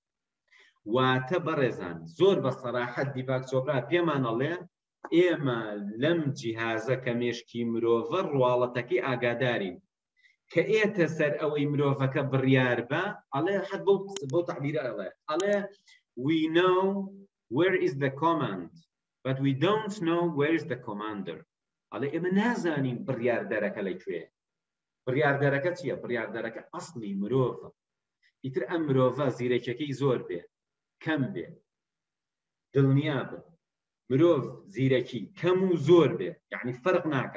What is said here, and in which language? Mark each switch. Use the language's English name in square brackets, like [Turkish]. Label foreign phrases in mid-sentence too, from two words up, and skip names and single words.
[Central Kurdish] واتە بەڕێزان زۆر بە سەراحەت دیپاک چۆپرا پێمان ئەڵێ ئێمە لەم جیهازە کە مێشکی مرۆڤە ڕواڵەتەکەی ئاگادارین کە ئێتە سەر ئەوەی مرۆڤەکە بڕیار بە. ئەڵێ حەت بۆ تەعبیرە ئەڵێ [English] we know where is the command but we don't know where is the commander. [Central Kurdish] ئەڵێ ئێمە نازانین بڕیاردەرەکە لەکوێ. بڕیاردەرەکە چییە؟ بڕیاردەرەکە ئەسڵی مرۆڤە. ئیتر ئەم مرۆڤە زیرەکیەکەی زۆر بێ کەم بێ، دڵنیا بن مرۆڤ زیرەکی کەم و زۆر بێ، یعنی فەرق ناکە.